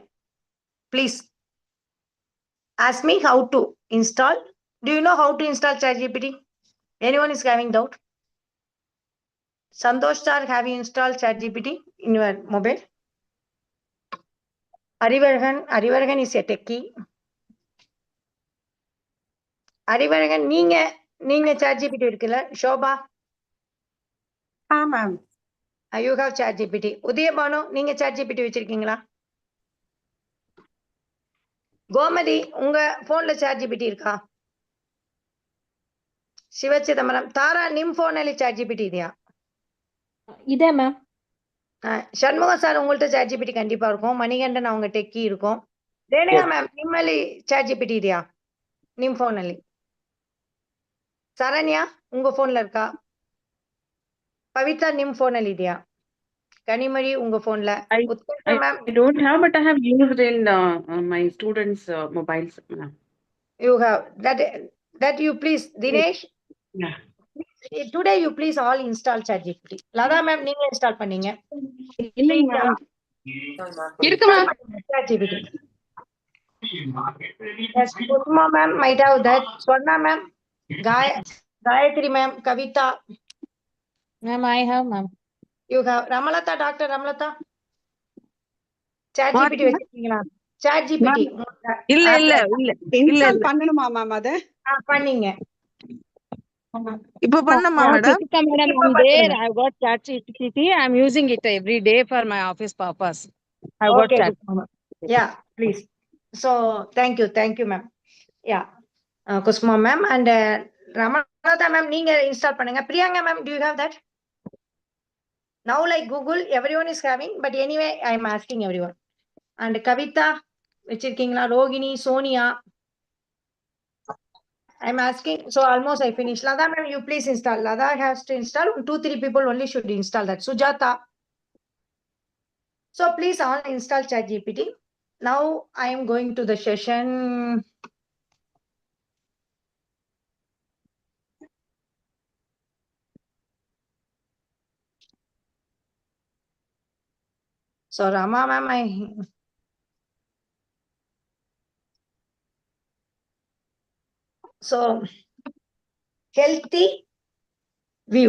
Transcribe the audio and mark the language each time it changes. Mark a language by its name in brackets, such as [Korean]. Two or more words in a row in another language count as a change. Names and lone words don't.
[English] Please ask me how to install. Do you know how to install ChatGPT? Anyone is having doubt? Santosh sir, have you installed ChatGPT in your mobile? Arivaragan is a techie. [Tamil] Arivaragan, நீங்க ChatGPT இருக்குல்ல? [English] Shobha, ma'am. you have ChatGPT. உதயபானு, [Tamil] நீங்க ChatGPT வச்சிருக்கீங்களா? கோமதி, உங்க போன்ல ChatGPT இருக்கா? சிவச்சிதம்பரம், தாரா, [Kannada] ನಿಮ್ ಫೋನಲ್ಲಿ ChatGPT ಇದೆಯಾ? ಇದೆ ma'am. [Tamil] சண்முகம் சார், உங்கள்ட்ட ChatGPT கண்டிப்பா இருக்கும். மணிகண்டன் அவங்க டெக்கி இருக்கும். ரேணுகா மேம், [Kannada] ನಿಮ್ಮಲ್ಲಿ ChatGPT ಇದೆಯಾ? ನಿಮ್ ಫೋನಲ್ಲಿ. [Tamil] சரண்யா, உங்க போன்ல இருக்கா? பவித்ரா, [Kannada] ನಿಮ್ ಫೋನಲ್ಲಿ ಇದೆಯಾ? [Tamil] கனிமொழி, உங்க போன்ல. உத்கர்ஷா மேம், [English] I don't have, but I have used in my students' mobiles. ma'am. you have that you please, Dinesh, Yeah. today you please all install ChatGPT. [Tamil] லதா மேம், நீங்க இன்ஸ்டால் பண்ணீங்க. இல்லைங்க ma'am. இருக்கு [English] Install ma'am. [Tamil] பண்ணுங்க ChatGPT. [English] Yes, Kusma ma'am might have that. Swarna ma'am, Gayatri ma'am, Kavita, Ma'am, I have ma'am. you have Ramalata, Dr. [Tamil] Ramalata. ChatGPT வச்சிருக்கீங்களா? ChatGPT இல்ல இல்ல இல்ல இன்ஸ்டால் பண்ணணுமா மேம் அத? பண்ணீங்க. இப்ப பண்ணமா மேடம்? [English] Kritika madam, I'm there. I've got ChatGPT. I'm using it every day for my office purpose. I've got Okay, chat. yeah, please. So thank you ma'am. Yeah, Kusma ma'am and Ramalata ma'am, [Tamil] நீங்க இன்ஸ்டால் பண்ணுங்க. [English] Priyanka ma'am, do you have that? Now like Google, everyone is having, but anyway, I'm asking everyone. And Kavita, [Tamil] வச்சிருக்கீங்களா? ரோகிணி, சோனியா, [English] I'm asking. So almost I finished. Lada ma'am, you please install. Lada has to install. 2-3 people only should install that. Sujata. So please all install ChatGPT. Now I am going to the session. So Rama ma'am, so healthy view.